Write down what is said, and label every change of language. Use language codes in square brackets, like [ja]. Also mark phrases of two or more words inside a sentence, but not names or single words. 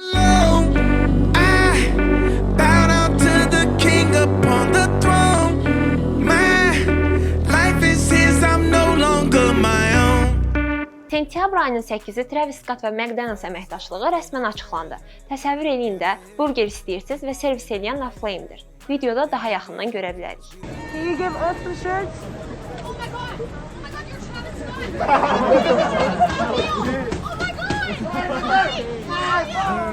[az] Sentyabr ayının 8-i Travis Scott və McDonald's əməkdaşlığı rəsmən açıqlandı. Təsəvvür eləyin də, burger istəyirsiniz və servis edən La Flame'dir. Videoda daha yaxından görə bilərik. [en] Can you give us some shirts? Oh my god! Oh my god, you're Travis Scott!